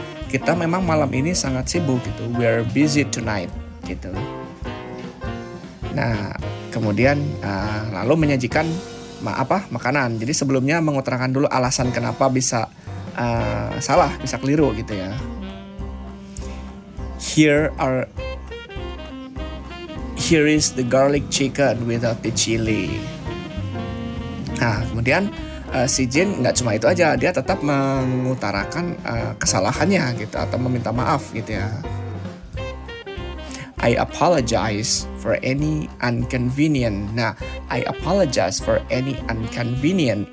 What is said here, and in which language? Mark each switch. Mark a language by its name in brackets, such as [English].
[Indonesian] Kita memang malam ini sangat sibuk gitu. [English] We're busy tonight [Indonesian] gitu. Nah, kemudian lalu menyajikan makanan. Jadi sebelumnya mengutarakan dulu alasan kenapa bisa salah, bisa keliru gitu ya. [English] Here is the garlic chicken without the chili. [Indonesian] Nah, kemudian si Jin nggak cuma itu aja, dia tetap mengutarakan kesalahannya gitu atau meminta maaf gitu ya. [English] I apologize for any inconvenience. Nah, I apologize for any inconvenience.